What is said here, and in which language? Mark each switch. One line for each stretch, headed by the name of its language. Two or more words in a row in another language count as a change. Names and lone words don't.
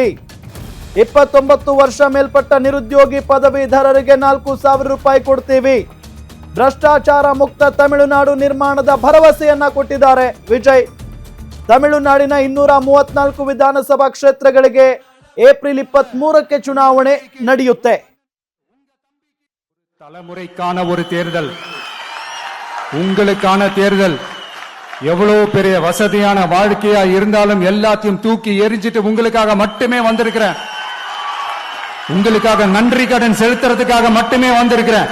Kannada: 29 ವರ್ಷ ಮೇಲ್ಪಟ್ಟ ನಿರುದ್ಯೋಗಿ ಪದವೀಧರರಿಗೆ 4,000 ರೂಪಾಯಿ ಕೊಡ್ತೀವಿ. ಭ್ರಷ್ಟಾಚಾರ ಮುಕ್ತ ತಮಿಳುನಾಡು ನಿರ್ಮಾಣದ ಭರವಸೆಯನ್ನ ಕೊಟ್ಟಿದ್ದಾರೆ ವಿಜಯ್. ತಮಿಳುನಾಡಿನ 234 ವಿಧಾನಸಭಾ ಕ್ಷೇತ್ರಗಳಿಗೆ ಏಪ್ರಿಲ್ 23ಕ್ಕೆ ಚುನಾವಣೆ ನಡೆಯುತ್ತೆ.
Tamil: தலைமுறைக்கான ஒரு தேர்தல், உங்களுக்கான தேர்தல். எவ்வளவு பெரிய வசதியான வாழ்க்கையா இருந்தாலும் எல்லாத்தையும் தூக்கி எரிஞ்சிட்டு உங்களுக்காக மட்டுமே வந்திருக்கிறேன். உங்களுக்காக நன்றி கடன் செலுத்துறதுக்காக மட்டுமே வந்திருக்கிறேன்.